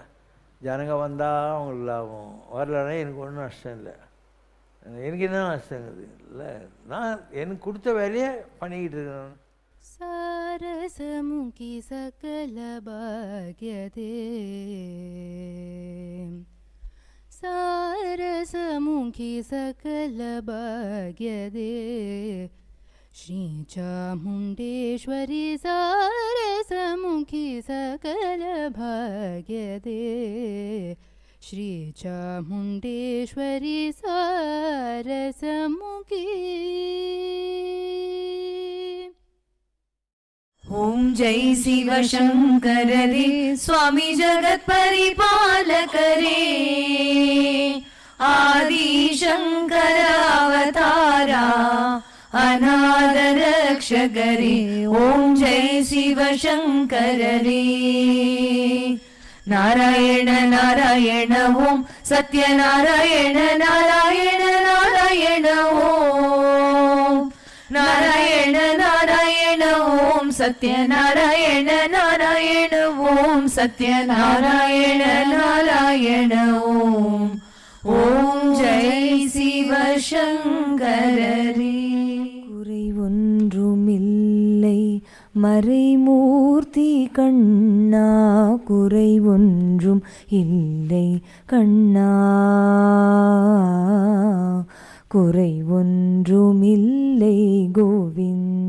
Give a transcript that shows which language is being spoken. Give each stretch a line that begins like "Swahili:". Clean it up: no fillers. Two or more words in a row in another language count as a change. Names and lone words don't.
Tamil: ஜனங்க வந்தால் அவங்களுக்கு லாபம், வரலன்னா எனக்கு ஒன்றும் நஷ்டம் இல்லை. எனக்கு என்ன நஷ்டங்குது இல்லை, நான் எனக்கு கொடுத்த வேலையை பண்ணிக்கிட்டு இருக்கேன்.
Kannada: ಸಾರಸಮುಖಿ ಸಕಲ ಭಾಗ್ಯದೇ ಸಾರಸಮುಖಿ ಸಾರಸಮುಖಿ ಸಕಲಭಾಗ್ಯದೆ ಶ್ರೀಚಾಮುಂಡೇಶ್ವರಿ ಸಾರಸಮುಖಿ ಸಕಲಭಾಗ್ಯದೆ ಶ್ರೀಚಾಮುಂಡೇಶ್ವರಿ ಸಾರಸಮುಖಿ।
Hindi: ओम जय शिव शंकर रे स्वामी जगत परिपालक रे आदि शंकर अवतारा अनाथ रक्षक रे। ओम जय शिव शंकर रे नारायण नारायण ओम सत्यनारायण नारायण नारायण ओम नारायण नारायण ओम सत्यनारायण नारायण ओम सत्यनारायण नारायण ओम। ओम जय शिव शंकर रे।
Tamil: குறை ஒன்றுமில்லை மறைமூர்த்தி கண்ணா குறை ஒன்றும் இல்லை கண்ணா குறை ஒன்றுமில்லை கோவிந்தா